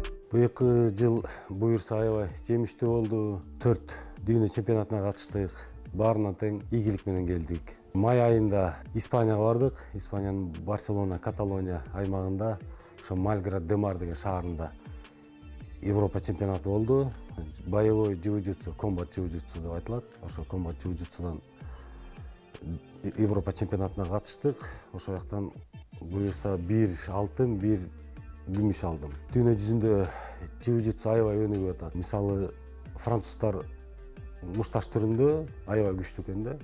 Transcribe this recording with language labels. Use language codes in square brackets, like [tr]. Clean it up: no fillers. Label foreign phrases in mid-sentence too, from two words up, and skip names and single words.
[ky] Быйылкы жыл буюрса аябай жемиштүү болду. 4 дүйнө чемпионатына катыштык. Баарынан тең ийгилик менен келдик. Май айында Испанияга бардык. Испаниянын Барселона, Каталония аймагында, ошо Мальград де Мар деген шаарында Европа чемпионаты болду. Боевой jiu-jitsu, комбат jiu-jitsu деп айтылат. Ошо комбат jiu-jitsuдан Европа чемпионатына катыштык. Ошол жактан буюрса 1 алтын, 1 күмүш алдым. Дүйнө жүзүндө jiu-jitsu аябай өнүгүп атат. Мисалы, француздар мушташ түрүндө аябай күчтүү экен да.